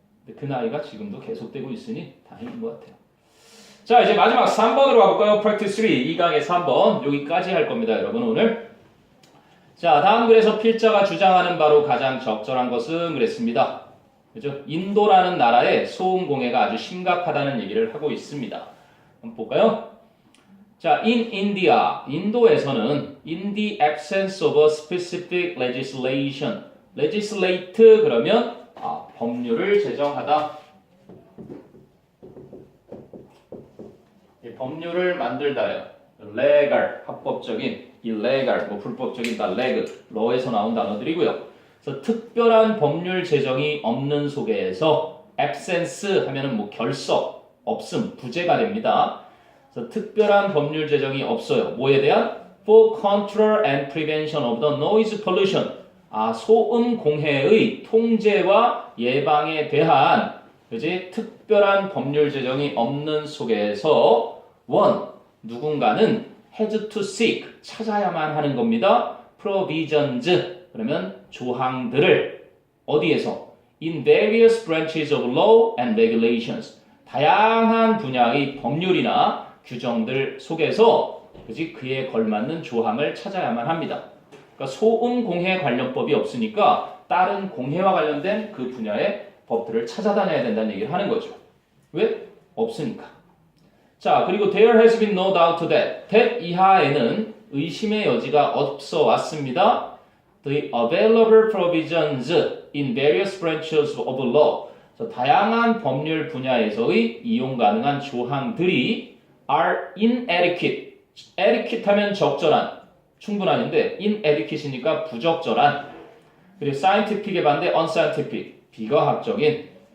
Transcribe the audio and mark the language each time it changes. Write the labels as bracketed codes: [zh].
[ko] 근데 그 나이가 지금도 계속되고 있으니 다행인 것 같아요. 자 이제 마지막 3번으로 가볼까요? Practice 3 2강의 3번 여기까지 할 겁니다. 여러분 오늘 자 다음 글에서 필자가 주장하는 바로 가장 적절한 것은 그랬습니다. 그죠? 인도라는 나라의 소음 공해가 아주 심각하다는 얘기를 하고 있습니다. 한번 볼까요? [en] 자, in India, [ko] 인도에서는 [en] in the absence of a specific legislation, legislate [ko] 그러면 법률을 제정하다. 법률을 만들다요. legal, 합법적인, illegal, 불법적인 다 legal, law에서 나온 단어들이고요. 그래서 특별한 법률 제정이 없는 속에서 absence 하면은 결석, 없음, 부재가 됩니다. 그래서 특별한 법률 제정이 없어요. 뭐에 대한? [en] For control and prevention of the noise pollution. [ko] 소음 공해의 통제와 예방에 대한 그지? 특별한 법률 제정이 없는 속에서 누군가는 [en] has to seek [ko] 찾아야만 하는 겁니다. provisions 그러면 조항들을 어디에서? [en] In various branches of law and regulations. [ko] 다양한 분야의 법률이나 규정들 속에서 그지? 그에 걸맞는 조항을 찾아야만 합니다. 그러니까 소음 공해 관련법이 없으니까 다른 공해와 관련된 그 분야의 법들을 찾아다녀야 된다는 얘기를 하는 거죠. 왜? 없으니까. 자, 그리고 [en] there has been no doubt that [ko] 이하에는 의심의 여지가 없어 왔습니다. [en] The available provisions in various branches of law. [ko] 다양한 법률 분야에서의 이용 가능한 조항들이 [en] are inadequate. [ko] adequate 하면 적절한, 충분한인데 inadequate이니까 부적절한. 그리고 scientific의 반대 unscientific, 비과학적인.